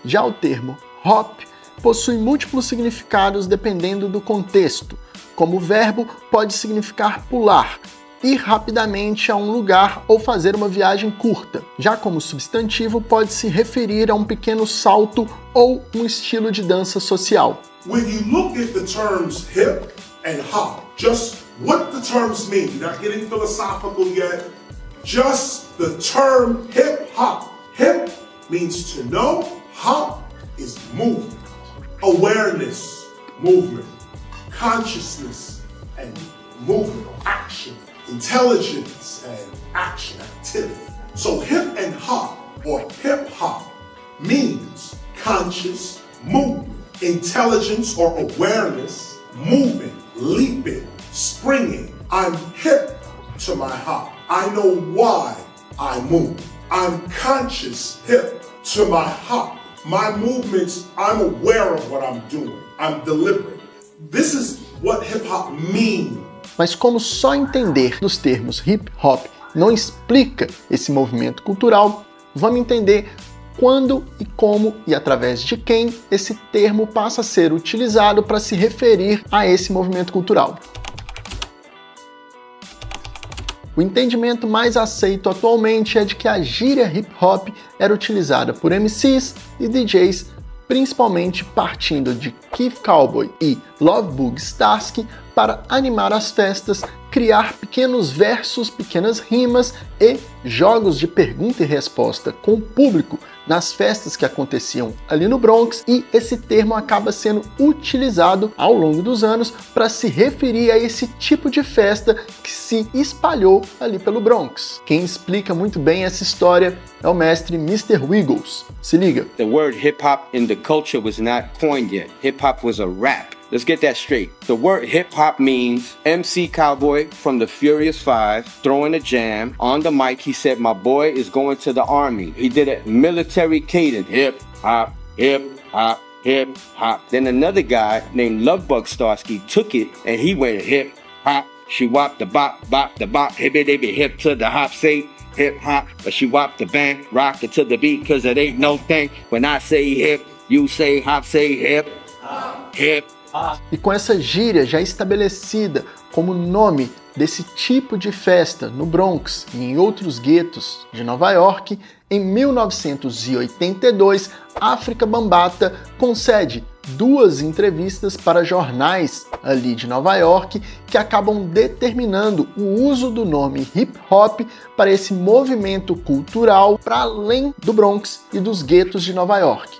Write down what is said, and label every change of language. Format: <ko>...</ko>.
<pt>Já o termo hop possui múltiplos significados dependendo do contexto. Como verbo, pode significar pular, ir rapidamente a um lugar ou fazer uma viagem curta. Já como substantivo, pode se referir a um pequeno salto ou um estilo de dança social.</pt> <en>When you look at the terms hip and hop, just what the terms mean, you're not getting philosophical yet, just the term hip hop. Hip means to know, hop is movement, awareness, movement, consciousness and movement, action, intelligence and action, activity. So hip and hop or hip hop means conscious movement, intelligence or awareness, movement, leaping, springing. I'm hip to my hop. I know why I move. I'm conscious hip to my hop. My movements, I'm aware of what I'm doing. I'm deliberate. This is what hip hop means.</en> <pt>Mas como só entender dos termos hip hop não explica esse movimento cultural, vamos entender quando e como e através de quem esse termo passa a ser utilizado para se referir a esse movimento cultural. O entendimento mais aceito atualmente é de que a gíria hip hop era utilizada por MCs e DJs, principalmente partindo de Keith Cowboy e Love Bug Starski, para animar as festas, criar pequenos versos, pequenas rimas e jogos de pergunta e resposta com o público nas festas que aconteciam ali no Bronx, e esse termo acaba sendo utilizado ao longo dos anos para se referir a esse tipo de festa que se espalhou ali pelo Bronx. Quem explica muito bem essa história é o mestre Mr. Wiggles. Se liga.</pt> <en>The word hip hop in the culture was not coined yet. Hip hop was a rap. Let's get that straight. The word hip hop means MC Cowboy from the Furious Five throwing a jam. On the mic, he said, "My boy is going to the army." He did a military cadence. Hip hop, hip hop, hip hop. Then another guy named Lovebug Starsky took it and he went hip hop. She wop the bop, hippy dippy hip to the hop, say hip hop. But she wop the bang, rock it to the beat, cause it ain't no thing. When I say hip, you say hop, say hip, hip.</en> <pt>E com essa gíria já estabelecida como nome desse tipo de festa no Bronx e em outros guetos de Nova York, em 1982, Afrika Bambaataa concede 2 entrevistas para jornais ali de Nova York que acabam determinando o uso do nome hip hop para esse movimento cultural para além do Bronx e dos guetos de Nova York.</pt>